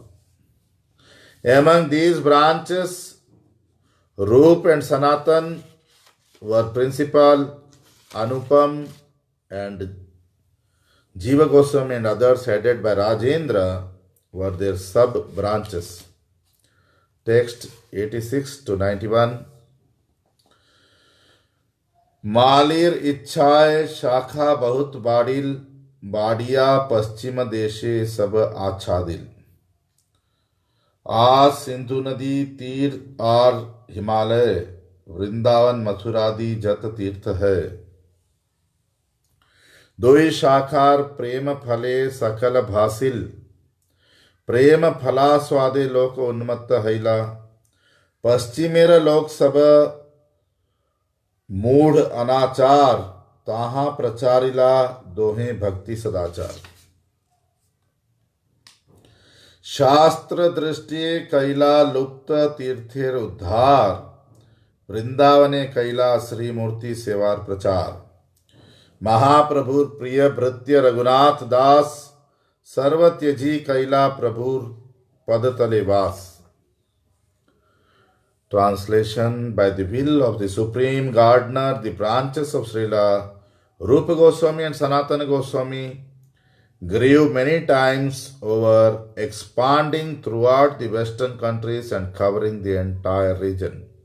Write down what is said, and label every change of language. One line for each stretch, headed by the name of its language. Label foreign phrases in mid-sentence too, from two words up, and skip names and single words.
English: Among these branches, Rup and Sanatan were principal, Anupam and Jiva Goswami and others headed by Rajendra were their sub-branches. Text 86 to 91.
Bangla: মালির ইচ্ছায় শাখা বহুত বাড়িল, বাড়িয়া পশ্চিম দেশে সব আচ্ছাদিল। আ সিন্ধু নদী তীর আর হিমালয়, বৃন্দাবন মথুরাদি যত তীর্থ হয়। দুই শাখার প্রেম ফলে সকল ভাসিল, প্রেম ফল আস্বাদে লোক উন্মত্ত হৈল। পশ্চিমের লোক সব মূঢ় অনাচার, তাহাঁ প্রচারিল দোঁহে ভক্তি সদাচার। শাস্ত্র দৃষ্টি কৈল লুপ্ত তীর্থের উদ্ধার, বৃন্দাবনে কৈল শ্রী মূর্তি সেবার প্রচার। মহাপ্রভুর প্রিয় ভৃত্য রঘুনাথ দাস, সর্ব ত্যজি কৈল প্রভুর পদ তলে বাস।
English: Translation: By the will of the Supreme Gardener, the branches of Srila Rupa Goswami and Sanatana Goswami grew many times over, expanding throughout the western countries and covering the entire region.